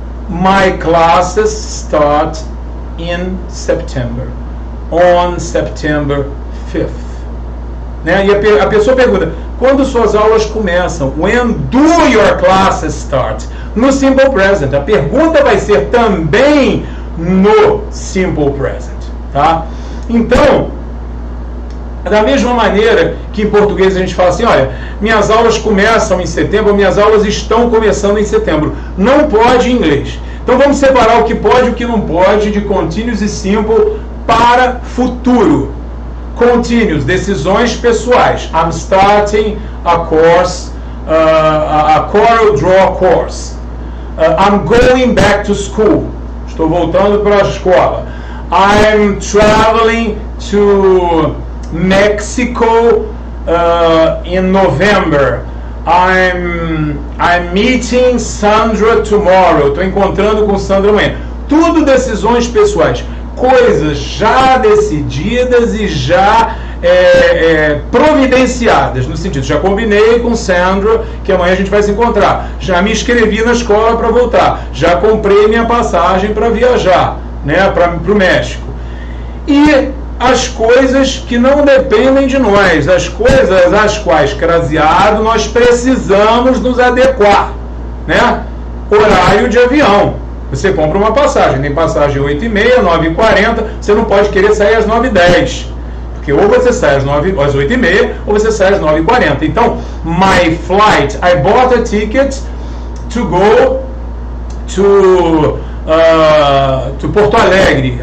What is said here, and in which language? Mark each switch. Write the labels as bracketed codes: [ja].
[en] My classes start in September. On September 5th. Né? [pt] E a pessoa pergunta, quando suas aulas começam? [en] When do your classes start? [pt] No Simple Present. A pergunta vai ser também no Simple Present, tá? Então, da mesma maneira que em português a gente fala assim, olha, minhas aulas começam em setembro, minhas aulas estão começando em setembro. Não pode em inglês. Então vamos separar o que pode e o que não pode de Continuous e Simple para futuro. Continuous, decisões pessoais. [en] I'm starting a course, a Corel Draw course. I'm going back to school. [pt] Estou voltando para a escola. [en] I'm traveling to Mexico in November. I'm meeting Sandra tomorrow. [pt] Estou encontrando com Sandra amanhã. Tudo decisões pessoais. Coisas já decididas e já providenciadas, no sentido, já combinei com Sandra que amanhã a gente vai se encontrar, já me inscrevi na escola para voltar, já comprei minha passagem para viajar, né, para o México. E as coisas que não dependem de nós, as coisas às quais, craseado, nós precisamos nos adequar, né? Horário de avião. Você compra uma passagem, tem passagem 8h30, 9h40, você não pode querer sair às 9h10. Porque ou você sai às 8h30 ou você sai às 9h40. [en] Então, my flight, I bought a ticket to go to Porto Alegre.